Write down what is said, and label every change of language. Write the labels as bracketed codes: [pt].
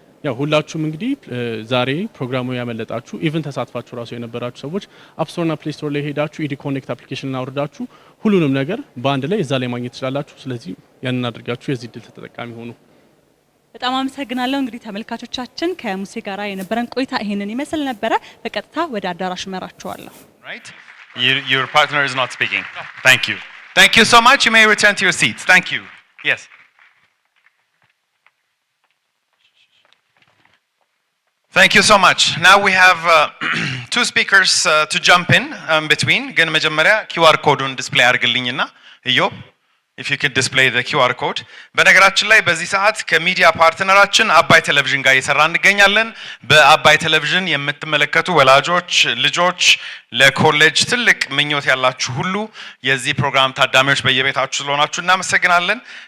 [am] ያው ሁላችሁም እንግዲህ ዛሬ ፕሮግራሙ ያመለጣችሁ ኢቭን ተሳትፋችሁ ራሱ የነበራችሁ ሰዎች አፕ ስቶር እና ፕሌይ ስቶር ላይ ሄዳችሁ ኢዲ ኮኔክት አፕሊኬሽን አውርዳችሁ ሁሉንም ነገር በአንድ ላይ እዛ ላይ ማግኘት ትችላላችሁ። ስለዚህ ያንን አድርጋችሁ የዚህ ድል ተጠቃሚ ሆኑ። በጣም አመሰግናለሁ። እንግዲህ ተመልካቾቻችን ከሙሴ ጋራ የነበረን ቆይታ ይሄንን ይመስል ነበረ። በቀጥታ ወደ አዳራሽ መራችኋለሁ። [en] Right? Your partner is not speaking. Thank you. Thank you so much. You may return to your seats. Thank you. Yes. Thank you so much. Now we have two speakers to jump in between. [am] ግን መጀመሪያ QR ኮዱን ዲስፕሌይ አድርግልኝና [en] እዮብ if you could display the QR code. [am] በነገራችን ላይ በዚህ ሰዓት ከሚዲያ ፓርትነራችን አባይ ቴሌቪዥን ጋር እየሰራ እንገኛለን። በአባይ ቴሌቪዥን የምትመለከቱ ወላጆች፣ ልጆች፣ ለኮሌጅ ትልቅ ምኞት ያላችሁ ሁሉ የዚህ ፕሮግራም ታዳሚዎች በየቤታችሁ ስለሆናችሁ እናመሰግናለን።